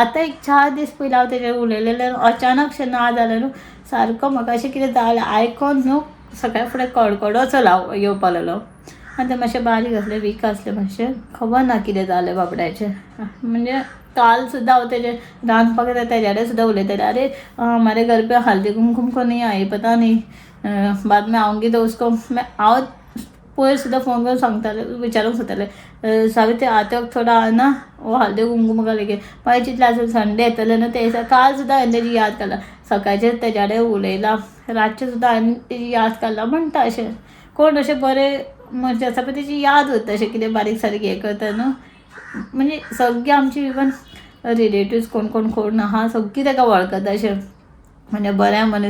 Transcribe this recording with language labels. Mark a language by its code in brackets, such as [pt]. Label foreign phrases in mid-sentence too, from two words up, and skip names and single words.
[kok] आतां एक 4 दीस पयलीं हांव तेजेर उलयलेलें अचानक शें ना जालें न्हू, सारको म्हाका अशें कितें जालें आयकोन न्हू सकाळी फुडें कडकडोचो येवपा लागलो. आनी तें मातशें बारीक आसलें, वीक आसलें मातशें, खबर ना कितें जालें बाबड्याचें. म्हणजे काल सुद्दां हांव तेजें रांदपाक तेजे कडेन सुद्दां उलयतालें, [hi] अरे हमारे घर पे हल्दी कुमकुम को नहीं आई पता नहीं, बाद में आऊंगी तो उसको [kok] हांव पयर सुद्दां फोन करून सांगतालें, विचारूंक सोदतालें [hi] सावित्री आते वक्त थोडा आना वो हल्दी कुमकुम का लेके. [kok] मागीर चिंतलें आसूं संडे येतलें न्हू ते दिसा. काल सुद्दां हांवें तेजी याद काडला, सकाळचें तेज्या कडेन उलयलां, रातचें सुद्दां हांवें तेजी याद काडला. म्हणटा अशें कोण अशें बरें म्हणजे आसा पळय तेजी याद उरता, अशें कितें बारीक सारीक हें करता न्हू. म्हणजे सगळीं आमची [en] even relatives [kok] कोण कोण कोण आहा सगळीं ताका वळखता अशें, म्हणजे बऱ्या मनीस.